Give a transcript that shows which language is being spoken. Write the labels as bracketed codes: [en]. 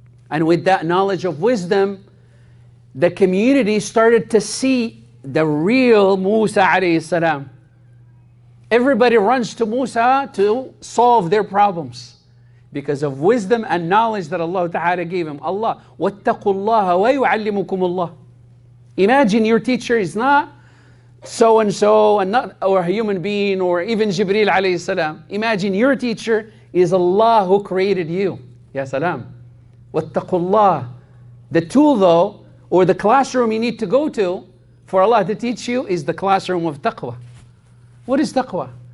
[en] And with that knowledge of wisdom, the community started to see the real Musa alayhi salam. Everybody runs to Musa to solve their problems because of wisdom and knowledge that Allah ta'ala gave him. [ar] Allah, وَاتَّقُوا اللَّهَ وَيُعَلِّمُكُمُ اللَّهُ. [en] Imagine your teacher is not so-and-so, and not or a human being, or even Jibreel alayhi salam. Imagine your teacher is Allah who created you. Ya salam. Wattaqullah. The tool though, or the classroom you need to go to for Allah to teach you is the classroom of taqwa. What is taqwa?